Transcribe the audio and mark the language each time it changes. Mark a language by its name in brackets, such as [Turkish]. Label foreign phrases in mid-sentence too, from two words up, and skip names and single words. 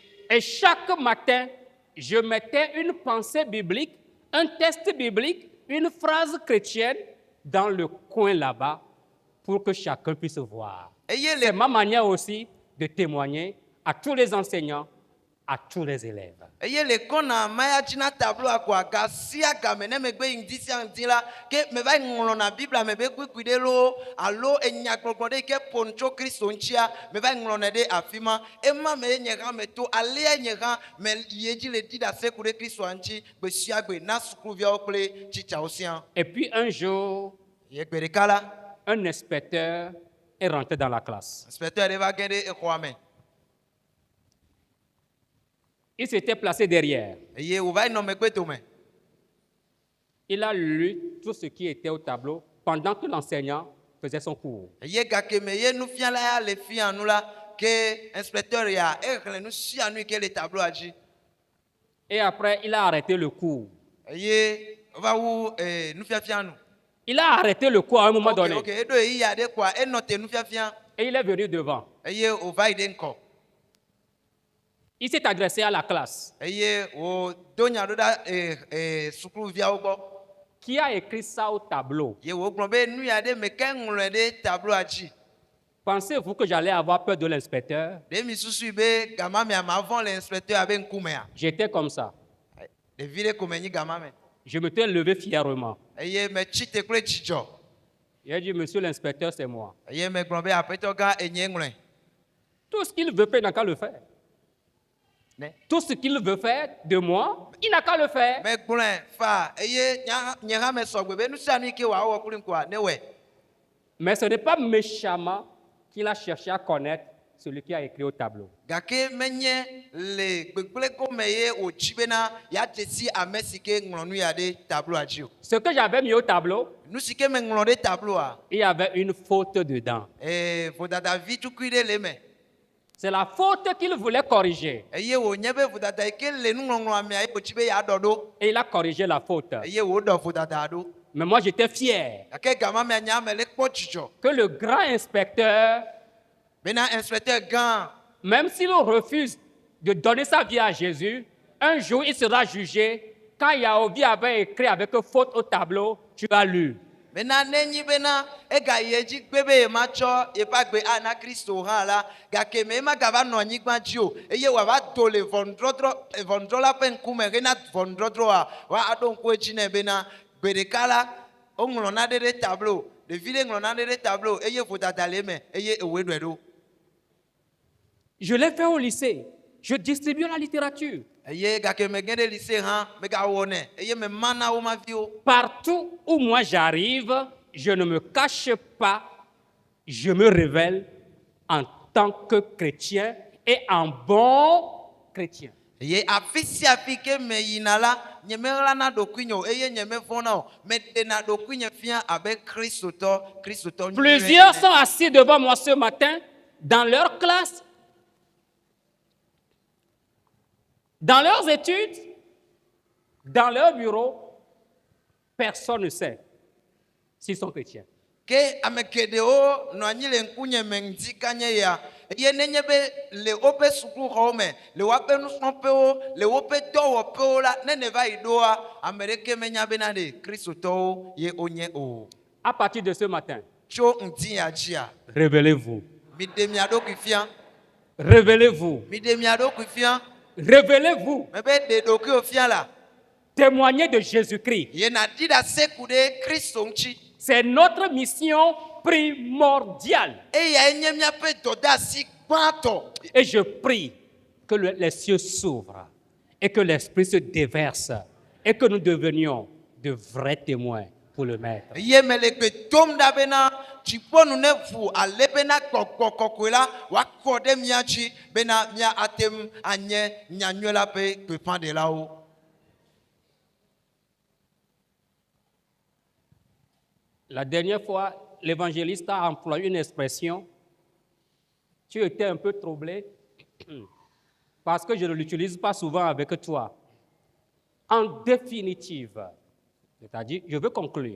[French] Et chaque matin, je mettais une pensée biblique, un texte biblique, une phrase chrétienne dans le coin là-bas pour que chacun puisse voir. [Ewe] Eye [French] C'est le ma manière aussi de témoigner à tous les enseignants, à tous les élèves. [Ewe] eye le kɔna maya dzi na tableau koa ga sia game ne megbe yi ŋdi sia ŋdi la ke me va yi ŋlɔna biblia me be kpikpi ɖe loo alo enyagbɔgblɔ ɖe yi ke ƒo tso Kristo ŋutia me va yi ŋlɔnɛ ɖe afi ma ema me ye nye hã me to alea nye hã me yi edzi le di ɖase ku ɖe Kristoa ŋuti gbe sia gbe na sukuviawo kple tsitsawo sia. [French] Et puis un jour, [Ewe] Ye gbe ɖeka la [French] un inspecteur est rentré dans la classe. [Ewe] inspecteur ɖe va ge ɖe exɔa me [French] Il s'était placé derrière. [Ewe] eye wòva yi nɔ megbe dome. [French] Il a lu tout ce qui était au tableau pendant que l'enseignant faisait son cours. [Ewe] Eye gake me ye nufiala ya le fia nu la ke inspecteur ya exlẽ nu sia nu yi ke le tableau dzi. [French] Et après, il a arrêté le cours. [Ewe] Eye va wu nufiafia nu. [French] Il a arrêté le cours à un moment Ok, donné. [Ewe] ok, eɖo yi ya ɖe koa enɔ te nufiafia [French] Et il est venu devant. [Ewe] eye wòva yi ɖe ŋkɔ. [French] Il s'est adressé à la classe. [Ewe] Eye wòdo nya ɖo ɖa sukuviawo gbɔ. [French] Qui a écrit ça au tableau? [Ewe] Ye wògblɔ be nu ya ɖe me ke ŋlɔe ɖe tableau dzi. [French] Pensez-vous que j'allais avoir peur de l'inspecteur? [Ewe] Ɖe mi susu be gama mea ma vɔ̃ le inspecteur abe ŋkumea. [French] J'étais comme ça. [Ewe] Ɖevi ɖe ko me nyi gama me. [French] Je me suis levé fièrement. [Ewe] Eye metsi te kple dzidzɔ. [French] J'ai dit, monsieur l'inspecteur, c'est moi. [Ewe] Eye megblɔ be aƒetɔ gã enye ŋlɔe. [French] Tout ce qu'il veut faire, il n'a qu'à le faire. Ne? Tout ce qu'il veut faire de moi, il n'a qu'à le faire. [Ewe] Megblɔe fa eye nye hã me sɔgbe be nu sia nu yi ke wòawɔ kplim koa ne wɔe. [French] Mais ce n'est pas méchamment qu'il a cherché à connaître celui qui a écrit au tableau. [Ewe] Gake menye le gbegblẽ gome ye wòdzi bena yeadze si ame si ke ŋlɔ nu ya ɖe tableau dzi o. [French] Ce que j'avais mis au tableau, [Ewe] Nu si ke me ŋlɔ ɖe tableau [French] il y avait une faute dedans. [Ewe] vodadavi tukui ɖe le eme. [French] C'est la faute qu'il voulait corriger. [Ewe] Eye wònye be vodada yi ke le nuŋlɔŋlɔa mea ye wòdzi be yeaɖɔ ɖo. [French] Et il a corrigé la faute. [Ewe] Eye wòɖɔ vodada ɖo. [French] Mais moi, j'étais fier [Ewe] Gake gama mea nya me le kpɔ dzidzɔ. [French] que le grand inspecteur, [Ewe] Bena inspecteur gã, [French] même s'il refuse de donner sa vie à Jésus, un jour, il sera jugé. Quand Yaovi avait écrit avec faute au tableau, tu as lu. [Ewe] bena nenyi bena egayi edzi gbe be yematsɔ yeƒe agbe ana Kristo hã la, gake me emagava nɔ anyigba dzi o, eye wòava do le ʋɔnudrɔ̃la ƒe ŋkume hena ʋɔnudrɔ̃drɔ̃a woaɖo ŋku edzi nɛ bena gbe ɖeka la woŋlɔ naɖe ɖe tableau, ɖevi ɖe ŋlɔ naɖe ɖe tableau eye vodada le eme eye ewoe ɖɔe ɖo. [French] Je l'ai fait au lycée. Je distribue la littérature. [Ewe] Eye gake megẽ ɖe lycée hã megawɔ nɛ eye mema na wo maviwo. [French] Partout où moi j'arrive, je ne me cache pas, je me révèle en tant que chrétien et en bon chrétien. [Ewe] Eye afi sia afi ke me yina la, nyemeɣlana ɖokuinye o eye nyemevɔ̃na o, meɖena ɖokuinye fia abe kristotɔ nyuie [French] Plusieurs [Ewe] ene. [French] sont assis devant moi ce matin, dans leur classe, dans leurs études, dans leur bureau. Personne ne sait s'ils sont chrétiens. [Ewe] Ke ame geɖewo nɔ anyi le ŋkunye me ŋdi kanye ya, eye nenye be le woƒe sukuxɔwo me, le woƒe nusrɔ̃ƒewo, le woƒe dɔwɔƒewo la, ne ne va yi ɖoa, ame ɖeke menya bena ɖe kristotɔwo ye wonye o. [French] À partir de ce matin, [Ewe] Tso ŋdi ya dzia, [French] révélez-vous. [Ewe] miɖe mia ɖokui fia, [French] Révélez-vous. [Ewe] miɖe mia ɖokui fia, [French] Révélez-vous. [Ewe] me be ɖe ɖokuiwo fia la, [French] Témoignez de Jésus-Christ. [Ewe] ye nàɖi ɖe ase ku ɖe Kristo ŋuti. [French] C'est notre mission primordiale. [Ewe] Eyae nye míaƒe dɔdeasi gbãtɔ. [French] Et je prie que les cieux s'ouvrent et que l'Esprit se déverse et que nous devenions de vrais témoins pour le Maître. [Ewe] Ye me le gbe dom ɖa bena dziƒonu ne ʋu ale bena gbɔgbɔ kɔkɔe la woakɔ ɖe mía dzi bena mía ate ŋu anye nyanyuie la ƒe gbeƒãɖelawo. [French] La dernière fois, l'évangéliste a employé une expression. Tu étais un peu troublé parce que je ne l'utilise pas souvent avec toi. En définitive, c'est-à-dire, je veux conclure.